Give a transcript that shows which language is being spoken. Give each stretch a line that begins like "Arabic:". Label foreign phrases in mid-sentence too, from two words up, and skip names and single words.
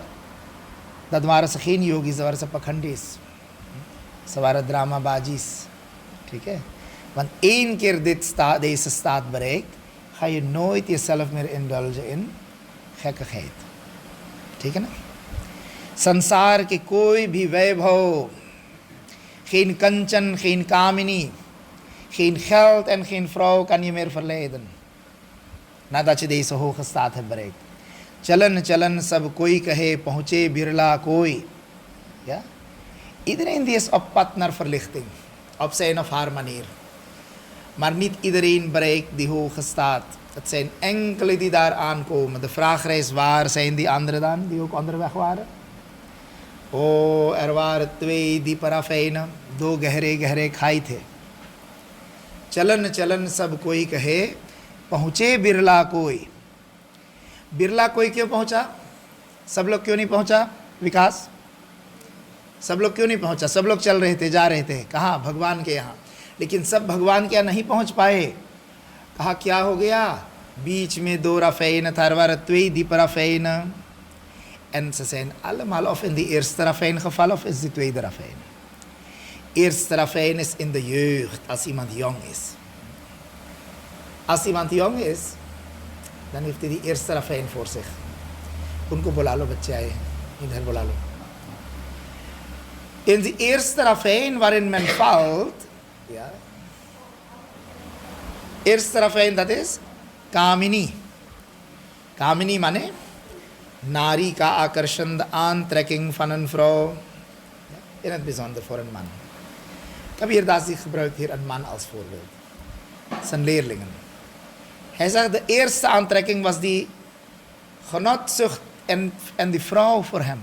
Dutch: Dat waren ze geen yogis, dat waren ze pakhandis. Ze waren dramabajis. Want één keer deze staat bereikt, ga je nooit jezelf meer indulgen in gekkigheid. Tekenen?
Hindi: संसार के कोई भी वैभव,
Dutch: geen kanchan, geen kamini, geen geld en geen vrouw kan je meer verleiden nadat je deze hoge staat hebt bereikt.
Hindi: चलन चलन सब कोई कहे, पहुँचे बिरला कोई.
Dutch: Ja? Iedereen die is op pad naar verlichting, op zijn of haar manier. Maar niet iedereen bereikt die hoge staat. Het zijn enkele die daar aankomen. De vraag is, waar zijn die anderen dan, die ook onderweg waren? er waren 2 diepe ravijnen,
Hindi: 2 गहरे खाई थे. चलन चलन सब कोई कहे, पहुँचे बिरला कोई. बिरला कोई क्यों पहुँचा? सब लोग क्यों नहीं पहुँचा? विकास, सब लोग क्यों नहीं पहुँचा? सब लोग चल रहे थे, जा रहे थे, कहाँ? भगवान के यहाँ. लेकिन सब भगवान के यहाँ नहीं पहुँच पाए. कहा क्या हो गया? बीच में
Dutch: 2 ravijnen, daar waren 2 diepe ravijnen. En ze zijn allemaal of in de eerste ravijn gevallen of is de tweede ravijn. Eerste ravijn is in de jeugd, als iemand jong is. Als iemand jong is, dan heeft hij die eerste ravijn voor zich.
Hindi: उनको बोलालो बचाई, इधर बोलालो.
Dutch: In de eerste ravijn waarin men valt, ja, eerste ravijn dat is Kamini.
Hindi: कामिनी माने नारी का आकर्षण,
Dutch: de aantrekking van een vrouw, in het bijzonder voor een man. Kabir Dasi gebruikt hier een man als voorbeeld. Zijn leerlingen. Hij zegt de eerste aantrekking was die genotzucht en die vrouw voor hem.